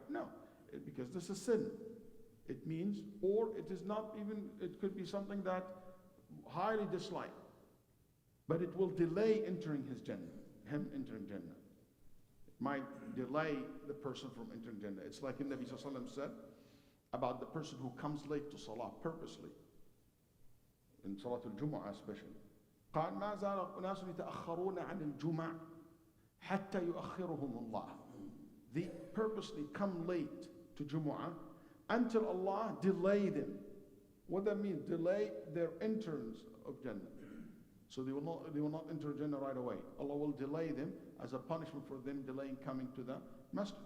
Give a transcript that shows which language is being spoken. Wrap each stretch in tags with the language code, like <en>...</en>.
<en>No, because this is sin. It means, or it is not even, it could be something that highly disliked, but it will delay entering his Jannah, him entering Jannah. Might delay the person from entering Jannah. It's like the Nabi sallallahu alaihi wasallam said about the person who comes late to Salah purposely, in Salat al-Jumu'ah especially.</en> <ar>قال ما زال أناس يتأخرون عن الجمع حتى يؤخرهم الله.</ar> <en>They purposely come late to Jumu'ah until Allah delay them. What that means? Delay their entrance of Jannah. So they will not enter Jannah right away. Allah will delay them as a punishment for them delaying coming to the masjid.</en>